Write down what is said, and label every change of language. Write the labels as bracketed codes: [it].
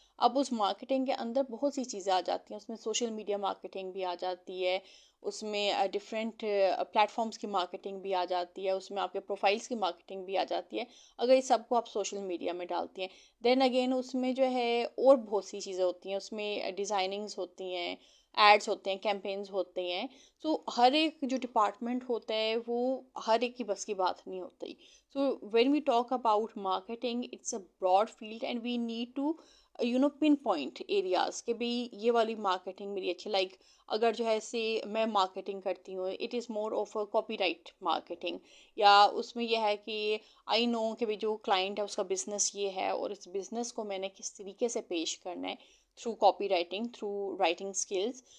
[ur] اب اس مارکیٹنگ کے اندر بہت سی چیزیں آ جاتی ہیں، اس میں سوشل میڈیا مارکیٹنگ بھی آ جاتی ہے، اس میں ڈفرینٹ پلیٹ فارمس کی مارکیٹنگ بھی آ جاتی ہے، اس میں آپ کے پروفائلس کی مارکیٹنگ بھی آ جاتی ہے اگر یہ سب کو آپ سوشل میڈیا میں ڈالتی ہیں. دین اگین اس میں جو ہے اور بہت سی چیزیں ہوتی ہیں، اس میں ڈیزائننگز ہوتی ہیں، ایڈس ہوتے ہیں، کیمپینز ہوتے ہیں. سو ہر ایک جو ڈپارٹمنٹ ہوتا ہے وہ ہر ایک کی بس کی بات نہیں ہوتی. [en] So when we talk about marketing, it's a broad field and we need to pinpoint areas [ur] کہ بھی یہ والی مارکیٹنگ میری اچھی. لائک اگر جو ہے سے میں مارکیٹنگ کرتی ہوں، [en] it is more of a copyright marketing, [ur] یا اس میں یہ ہے کہ آئی نو کہ بھی جو کلائنٹ ہے اس کا بزنس یہ ہے اور اس بزنس کو میں نے کس طریقے سے پیش کرنا ہے [en] Through copywriting, through writing skills.